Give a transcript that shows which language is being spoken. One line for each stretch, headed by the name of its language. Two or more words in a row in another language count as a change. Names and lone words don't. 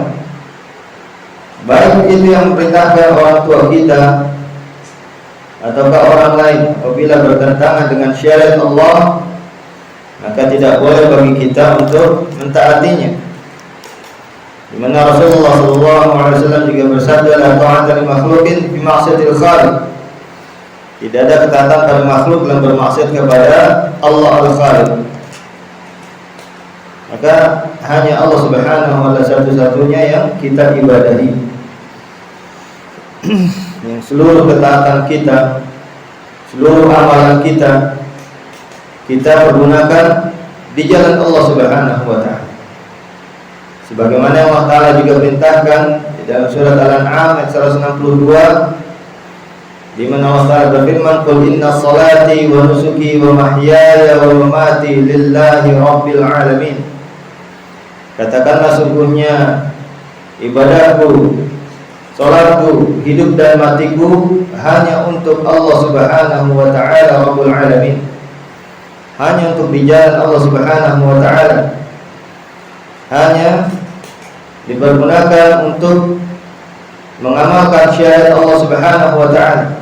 Indonesian: Baik itu yang memerintahkan orang tua kita ataukah orang lain, apabila bertentangan dengan syariat Allah, maka tidak boleh bagi kita untuk mentaatinya. Di mana Rasulullah SAW juga bersabda,
Arabic: لا طاعة لمخلوق في معصية الخالق.
Indonesian: Tidak ada ketaatan pada makhluk dalam bermaksiat kepada Allah Al-Khaliq. Maka hanya Allah
Arabic: سبحانه وتعالى
Indonesian: satu-satunya yang kita ibadahi. Yang seluruh ketaatan kita, seluruh amalan kita pergunakan di jalan Allah
Arabic: سبحانه وتعالى.
Indonesian: Sebagaimana Allah Taala juga perintahkan di dalam surat Al-An'am ayat 162, di mana Allah Taala berfirman,
Arabic: قل إن صلاتي ونسكي ومحياي ومماتي لله رب العالمين.
Indonesian: Katakanlah, sungguhnya ibadahku, salatku, hidup dan matiku hanya untuk Allah
Arabic: سبحانه وتعالى رب العالمين.
Indonesian: Hanya untuk di jalan Allah
Arabic: سبحانه وتعالى.
Indonesian: Hanya dipergunakan untuk mengamalkan syariat Allah
Arabic: سبحانه وتعالى.